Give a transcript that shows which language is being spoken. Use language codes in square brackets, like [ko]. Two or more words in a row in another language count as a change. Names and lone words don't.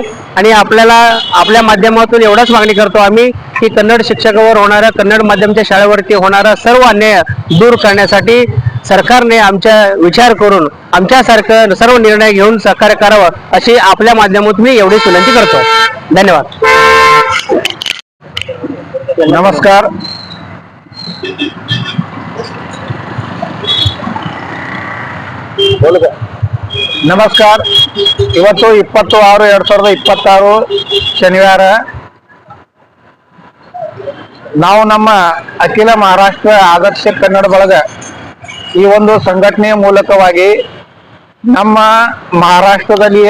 [mr] आणि आपल्या माध्यमातून एवढंच मागणी करतो आम्ही की कन्नड शिक्षकावर होणारा, कन्नड माध्यमाच्या शाळेवरती होणारा सर्व अन्याय दूर करण्यासाठी सरकारने आमच्या विचार करून आमच्यासारखं सर्व निर्णय घेऊन सहकार्य करावं अशी आपल्या माध्यमातून मी एवढीच विनंती करतो। धन्यवाद। नमस्कार, [kn] ನಮಸ್ಕಾರ। ಇವತ್ತು 20/6/2026 ಶನಿವಾರ ನಾವು ನಮ್ಮ ಅಖಿಲ ಮಹಾರಾಷ್ಟ್ರ ಆದರ್ಶ ಕನ್ನಡ ಬಳಗ ಈ ಒಂದು ಸಂಘಟನೆಯ ಮೂಲಕವಾಗಿ ನಮ್ಮ ಮಹಾರಾಷ್ಟ್ರದಲ್ಲಿಯ